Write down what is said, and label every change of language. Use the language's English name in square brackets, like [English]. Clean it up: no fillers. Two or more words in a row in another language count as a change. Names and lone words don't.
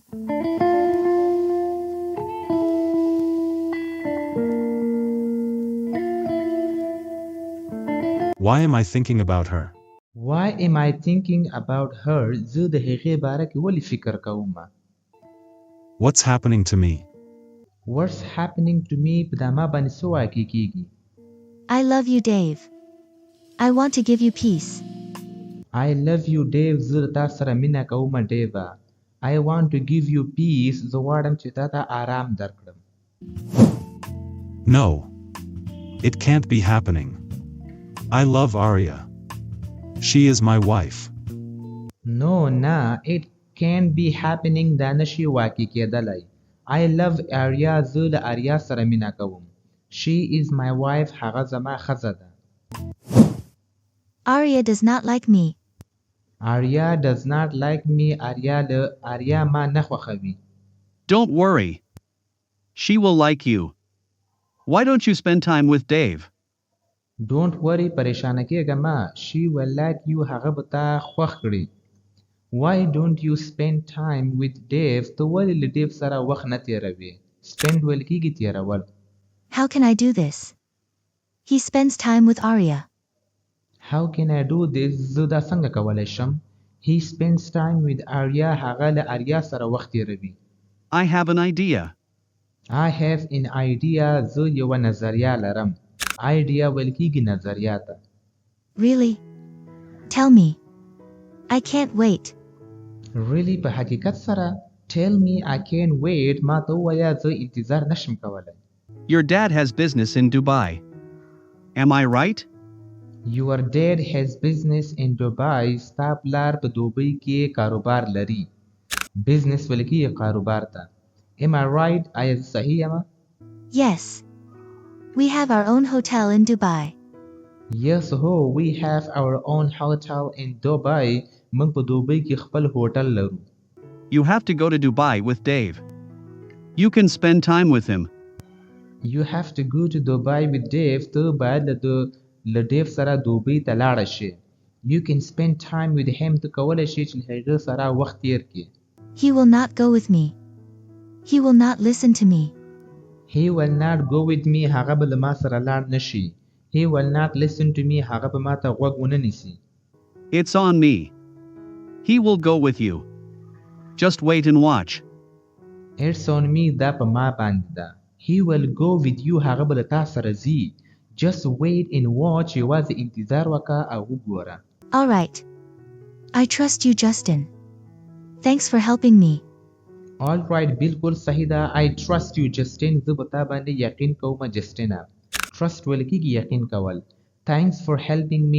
[English] Why am I thinking about her? Why am I thinking about her? [Pashto] زه د هغې باره کې ولې فکر کوم؟ [English] What's happening to me? What's happening to me [Pashto] په دا ما باندې څه واقع کیږي؟ [English] I love you, Dave. I want to give you peace. I love you, Dave. [Pashto] زه تا سره مینه کوم ډیوه. [English] I want to give you peace. [Pashto] زه غواړم چې تا ته آرام درکړم. [English] No. It can't be happening. I love Arya. She is my wife. No, it can't be happening. [Pashto] دا نشي واقع کېدلی. [English] I love Arya. [Pashto] زه له آریا سره مینه کوم. [English] She is my wife. [Pashto] هغه زما ښځه ده. [English] Arya does not like me. Arya does not like me. Arya [Pashto] ما نه خوښوي. [English] Don't worry. She will like you. Why don't you spend time with Dave? Don't worry. [Pashto] پریشانه کېږه ما. [English] She will like you. [Pashto] هغه به تا خوښ کړي. [English] Why don't you spend time with Dave? [Pashto] ته ولې له ډیو سره وخت نه تېروې؟ Spend ویل کېږي تېرول. [English] How can I do this? He spends time with Arya. How can I do this? [Pashto] زه دا څنګه کولی شم؟ [English] He spends time with Arya. [Pashto] هغه له آریا سره وخت تېروي. [English] I have an idea. I have an idea. [Pashto] زه یوه نظریه لرم. Idea ویل کېږي نظریه ته. [English] Really? Tell me. I can't wait. [Pashto] Really په حقیقت سره [English] Tell me. I can't wait. [Pashto] ما ته ووایه زه انتظار نشم کولی. [English] Your dad has business in Dubai. Am I right? Your dad has business in Dubai. [Pashto] ستا پلار په دوبۍ کې کاروبار لري. Business ویل کېږي کاروبار ته. [English] Am I right? [Pashto] آیا زه صحیح یم؟ [English] Yes. We have our own hotel in Dubai. Yes, we have our own hotel in Dubai. [Pashto] موږ په دوبۍ کې خپل هوټل لرو. [English] You have to go to Dubai with Dave. You can spend time with him. You have to go to Dubai with Dave. [Pashto] ته باید له ډیو سره دوبۍ ته لاړه شې. [English] You can spend time with him. [Pashto] ته کولی شې چې له هغه سره وخت تیر کړې. [English] He will not go with me. He will not listen to me. He will not go with me. [Pashto] هغه به له ما سره لاړ نشي. [English] He will not listen to me. [Pashto] هغه به ما ته غوږ ونه نیسي. [English] It's on me. He will go with you. Just wait and watch. It's on me. [Pashto] دا په ما باندې ده. [English] He will go with you. [Pashto] هغه به له تا سره ځي. [English] Just wait and watch. [Pashto] یوازې انتظار وکړه او وګوره. [English] All right. I trust you, Justin. Thanks for helping me. All right. [Pashto] بالکل صحیح ده. [English] I trust you, Justin. [Pashto] زه په تا باندې یقین کوم جسټینه. Trust ویل کېږي یقین کول. [English] Thanks for helping me.